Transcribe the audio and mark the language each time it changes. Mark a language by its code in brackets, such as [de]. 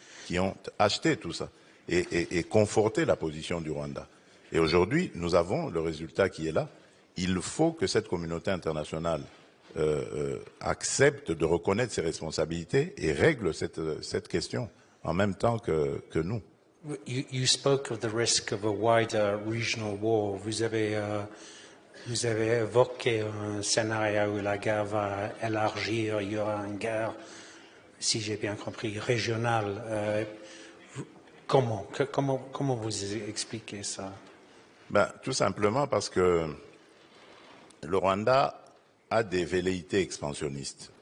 [fr] qui ont acheté tout ça et conforté la position du Rwanda. Et aujourd'hui, nous avons le résultat qui est là. Il faut que cette communauté internationale accepte de reconnaître ses responsabilités et règle cette question en même temps que nous. [en] You spoke of the risk of a wider regional war. [fr] Vous avez évoqué un scénario où la guerre va élargir, il y aura une guerre, si j'ai bien compris, régionale. Comment vous expliquez ça? Tout simplement parce que le Rwanda a des velléités expansionnistes.